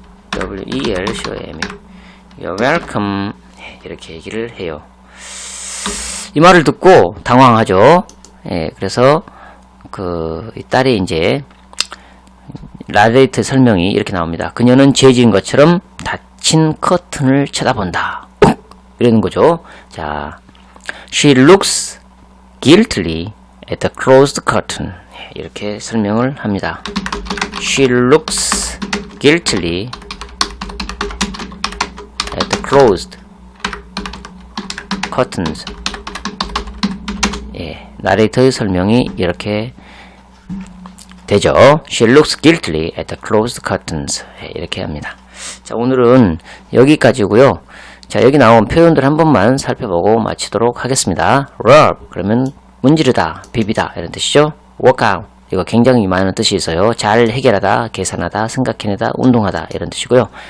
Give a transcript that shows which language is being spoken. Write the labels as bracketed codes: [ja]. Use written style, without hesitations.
[en] W-E-L-C-O-M. You are welcome. [ko] 이렇게 얘기를 해요. 이 말을 듣고 당황하죠. 그래서 이 딸이 이제 라데이트 설명이 이렇게 나옵니다. 그녀는 죄 지은 것처럼 닫힌 커튼을 쳐다본다. 이러는 거죠. [en] 자, she looks guiltily at the closed curtain. [ko] 이렇게 설명을 합니다. [en] She looks guiltily closed curtains. [ko] 예, 나레이터의 설명이 이렇게 되죠. [en] She looks guiltily at the closed curtains. [ko] 예, 이렇게 합니다. 자, 오늘은 여기까지고요. 자, 여기 나온 표현들 한 번만 살펴보고 마치도록 하겠습니다. rub, 그러면 문지르다, 비비다 이런 뜻이죠. work out, 이거 굉장히 많은 뜻이 있어요. 잘 해결하다, 계산하다, 생각해내다, 운동하다 이런 뜻이고요.